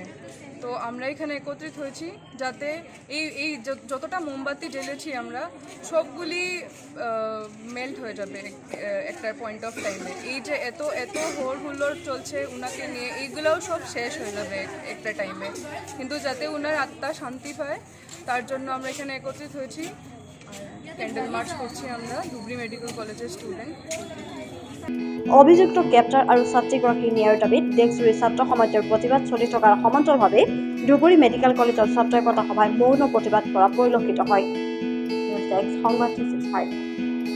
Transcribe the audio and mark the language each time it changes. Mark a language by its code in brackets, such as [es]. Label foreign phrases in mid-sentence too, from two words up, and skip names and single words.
[bn] তো আমরা এখানে একত্রিত হয়েছি যাতে এই যতটা মোমবাতি জ্বেলেছি আমরা সবগুলি মেল্ট হয়ে যাবে একটা [en] point of timee. [bn] এই যে এত হোড় হুল্লোড় চলছে উনাকে নিয়ে, এইগুলোও সব শেষ হয়ে যাবে একটা টাইমে। কিন্তু যাতে উনার আত্মা শান্তি পায় তার জন্য আমরা এখানে একত্রিত হয়েছি। [en] candle march [bn] করছি আমরা, ধুবুৰী মেডিকেল কলেজের স্টুডেন্ট। [as] অভিযুক্ত গ্ৰেপ্তাৰ আৰু ছাত্ৰীগৰাকীৰ ন্যায়ৰ দাবীত দেশজুৰি ছাত্ৰ সমাজৰ প্ৰতিবাদ চলি থকাৰ সমান্তৰালভাৱে ধুবুৰী মেডিকেল কলেজৰ ছাত্ৰ একতা সভাই মৌন প্ৰতিবাদ কৰা পৰিলক্ষিত হয়। [en] news desk [as] সংবাদ 365।